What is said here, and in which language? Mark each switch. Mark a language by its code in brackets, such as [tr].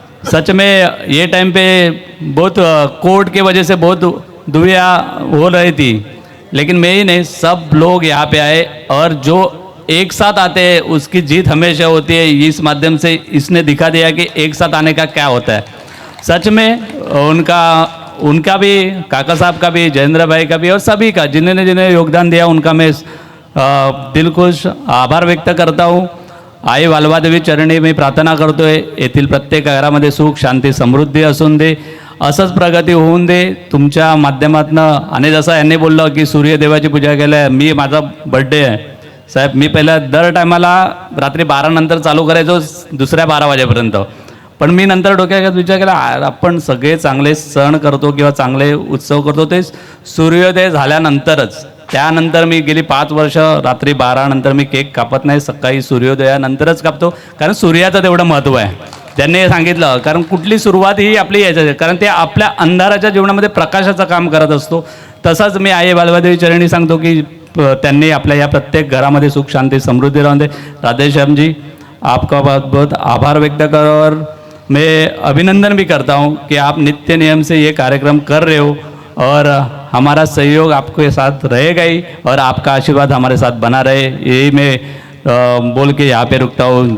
[hi] सच में ये टाइम पे बहुत कोर्ट के वजह से बहुत दुविधा हो रही थी, लेकिन मैं ही नहीं, सब लोग यहाँ पे आए और जो एक साथ आते हैं उसकी जीत हमेशा होती है। इस माध्यम से इसने दिखा दिया कि एक साथ आने का क्या होता है। सच में उनका भी, काका साहब का भी, जयेंद्र भाई का भी और सभी का जिन्होंने योगदान दिया उनका मैं दिल खुश आभार व्यक्त करता हूँ। [mr] आई वालवादेवी चरणी मी प्रार्थना करतोय, येथील प्रत्येक घरामध्ये सुख शांती समृद्धी असून दे, असंच प्रगती होऊन दे तुमच्या माध्यमातनं। आणि जसं यांनी बोललं की सूर्यदेवाची पूजा केल्या, मी माझा बड्डे आहे साहेब, मी पहिला दर टायमाला रात्री 12 नंतर चालू करायचो, दुसऱ्या 12 वाजेपर्यंत। पण मी नंतर डोक्यात विचार केला, आपण सगळे चांगले सण करतो किंवा चांगले उत्सव करतो ते सूर्योदय झाल्यानंतरच। त्यानंतर मी गेली 5 वर्ष रात्री 12 नंतर मी केक कापत नाही, सकाळी सूर्योदयानंतरच कापतो, कारण सूर्याचं तेवढं महत्त्व आहे। त्यांनी सांगितलं, कारण कुठली सुरुवात ही आपली यायची, कारण ते आपल्या अंधाराच्या जीवनामध्ये प्रकाशाचं काम करत असतो। तसंच मी आई वालवादेवी चरणी सांगतो की त्यांनी आपल्या या प्रत्येक घरामध्ये सुख शांति समृद्धि [hi] रहने दे। राधेश्याम जी, आपका बहुत बहुत आभार व्यक्त कर और मैं अभिनंदन भी करता हूँ कि आप नित्य नियम से ये कार्यक्रम कर रहे हो और हमारा सहयोग आपके साथ रहेगा ही और आपका आशीर्वाद हमारे साथ बना रहे, यही मैं बोल के यहाँ पे रुकता हूँ।